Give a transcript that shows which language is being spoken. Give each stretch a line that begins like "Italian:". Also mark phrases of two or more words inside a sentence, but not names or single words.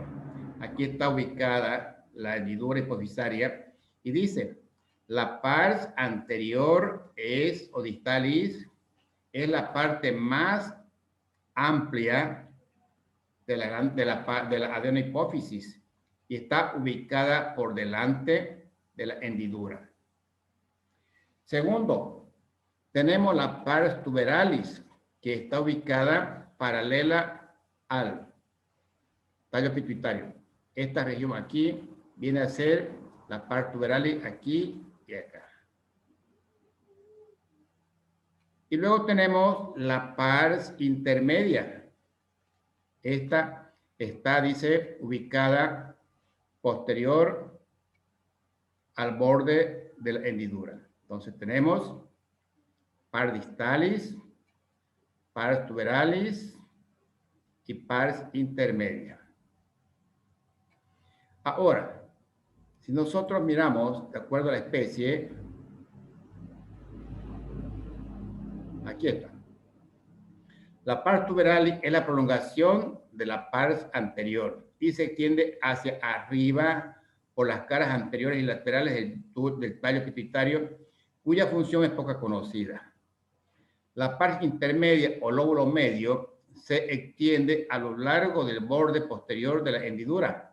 Spanish: Aquí está ubicada la hendidura hipofisaria y dice, la
Latin: pars anterior
Spanish: es, o distalis, es la parte más amplia de la adenohipófisis y está ubicada por delante de la hendidura. Segundo, tenemos la
Latin: pars tuberalis,
Spanish: que está ubicada paralela al tallo pituitario. Esta región aquí viene a ser la
Latin: pars tuberalis
Spanish: aquí y acá. Y luego tenemos la
Latin: pars intermedia.
Spanish: Esta está, dice, ubicada posterior al borde de la hendidura. Entonces tenemos
Latin: pars distalis, pars tuberalis
Spanish: y
Latin: pars intermedia.
Spanish: Ahora, si nosotros miramos, de acuerdo a la especie, aquí está. La
Latin: pars tuberalis
Spanish: es la prolongación de la
Latin: pars anterior
Spanish: y se extiende hacia arriba por las caras anteriores y laterales del tallo pituitario, cuya función es poco conocida. La
Latin: pars intermedia
Spanish: o lóbulo medio se extiende a lo largo del borde posterior de la hendidura.